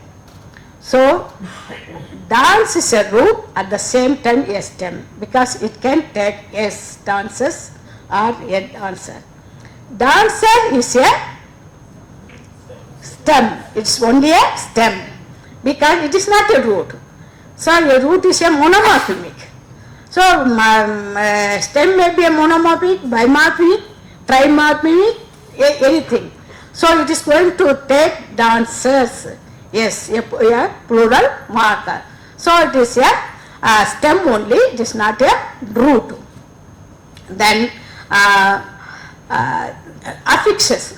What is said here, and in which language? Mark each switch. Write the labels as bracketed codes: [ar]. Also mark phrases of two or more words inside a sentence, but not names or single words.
[en] So dance is a root, at the same time a stem, because it can take as dances or a dancer. Dancer is a stem. It's only a stem because it is not a root. So a root is a monomorphic. So stem may be a monomorphic, bimorphic, trimorphic, anything. So it is going to take dancers. Yes, a plural marker. So it is a stem only, it is not a root. Then affixes.